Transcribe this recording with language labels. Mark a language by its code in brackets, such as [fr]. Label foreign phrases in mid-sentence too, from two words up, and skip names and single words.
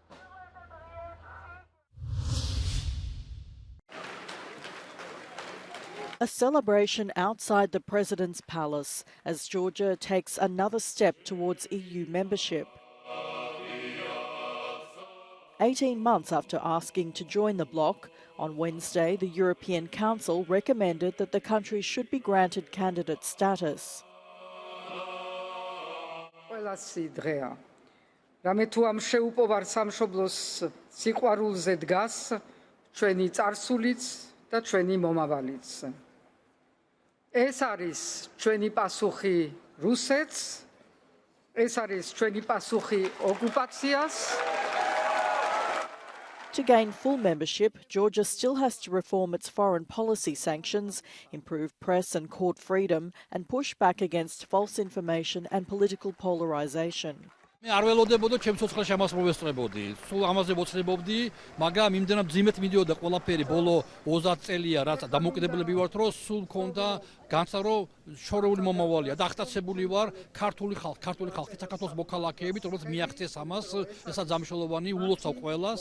[en] A celebration outside the President's palace as Georgia takes another step towards EU membership. 18 months after asking to join the bloc, on Wednesday the European Council recommended that the country should be granted candidate status. [ka] რამე თუ ამ შეუპოვარ სამშობლოს სიყვარულზე დგას ჩვენი წარსულიც და ჩვენი მომავალიც. ეს არის ჩვენი პასუხი რუსეთს, ეს არის ჩვენი პასუხი ოკუპაციას. [en] To gain full membership, Georgia still has to reform its foreign policy sanctions, improve press and court freedom, and push back against false information and political polarisation. [ka] მე არ ველოდებოდა ჩემ ცოცხალში ამას მოვესწრებოდი. სულ ამაზე ვოცნებობდი, მაგრამ იმდენად ძიმეთ მიდიოდა ყველაფერი ბოლო 30 წელია, რაც დამოუკიდებლები ვართ, რომ სულ მქონდა განცდა, რომ შორეული მომავალია და ახტაცებული ვარ ქართული ხალხი, საქართველოს მოქალაქეებით, რომელიც მიაღწიეს ამას, ესაც ამშოლოვანი ულოცავ ყველას.